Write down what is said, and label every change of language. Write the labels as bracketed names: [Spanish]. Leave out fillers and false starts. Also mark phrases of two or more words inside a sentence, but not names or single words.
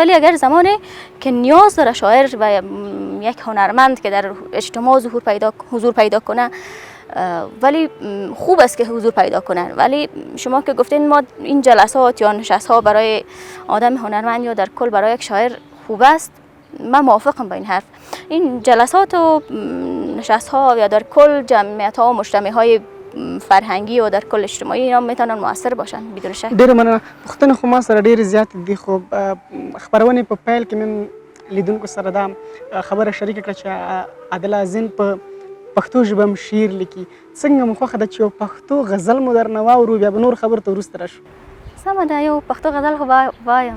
[Persian] ولی اگر زمانی که نیاز داره شاعر و یک هنرمند که در اجتماع حضور پیدا کنه، ولی خوب است که حضور پیدا کنن، ولی شما که گفتین ما این جلسات یا نشست ها برای آدم هنرمند یا در کل برای یک شاعر خوب است، من موافقم با این حرف. این جلسات و نشست ها یا در کل جمعیت ها و مجتمع های فرهنگی و در کل اجتماعی اینا میتونن موثر باشن بدون شک. [Pashto] ډیره مننه. پوښتنه خو ما سره ډیرې زیاتې دي، خو خپرونې په پیل کې مې لیدونکو سره دا خبره شریکه کړه چې عادل عظیم په پښتو ژبه هم شعر لیکي. څنګه مو خوښه ده چې یو پښتو غزل مو درنه واورو، بیا به نور خبرو ته وروسته راشو. سمه ده، یو پښتو غزل خو وایم.